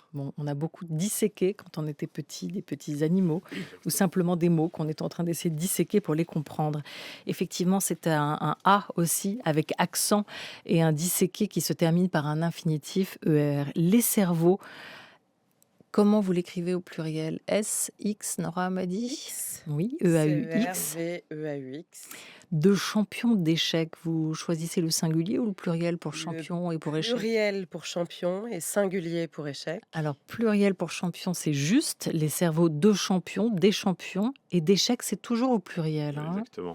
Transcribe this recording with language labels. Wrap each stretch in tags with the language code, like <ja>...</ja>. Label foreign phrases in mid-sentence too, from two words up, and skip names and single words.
<fr>Bon, on a beaucoup disséqué quand on était petit, des petits animaux, ou simplement des mots qu'on est en train d'essayer de disséquer pour les comprendre. Effectivement, c'est un A aussi, avec accent, et un disséqué qui se termine par un infinitif ER. Les cerveaux, comment vous l'écrivez au pluriel? S, X, Nora Hamadi? X. Oui, E-A-U-X. C-E-R-V-E-A-U-X. De champion d'échecs, vous choisissez le singulier ou le pluriel pour champion et pour échec? Pluriel pour champion et singulier pour échec. Alors, pluriel pour champion, c'est juste. Les cerveaux de champions, des champions. Et d'échecs, c'est toujours au pluriel. Exactement.</fr>